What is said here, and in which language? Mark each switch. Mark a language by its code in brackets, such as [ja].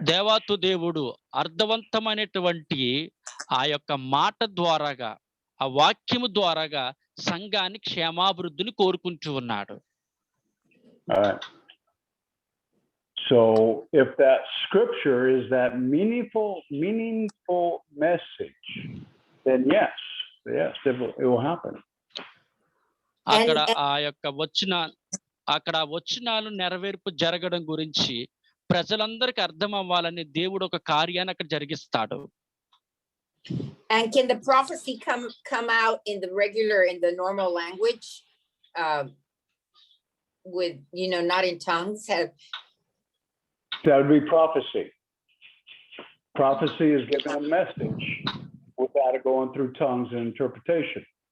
[te] దేవాతు దేవుడు అర్థవంతమైనటువంటి ఆ యొక్క మాట ద్వారాగా, ఆ వాక్యము ద్వారాగా సంఘాన్ని క్షేమాభివృద్ధిని కోరుకుంటూ ఉన్నాడు. [en] All right. So if that scripture is that meaningful message, then yes, it will happen. [te] అక్కడ ఆ యొక్క వచనాలు నెరవేర్పు జరగడం గురించి ప్రజలందరికీ అర్థం అవ్వాలని దేవుడు ఒక కార్యాన్ని అక్కడ జరిగిస్తాడు. [en] And can the prophecy come out in the normal language, with not in tongues? That would be prophecy. Prophecy is giving a message without it going through tongues and interpretation.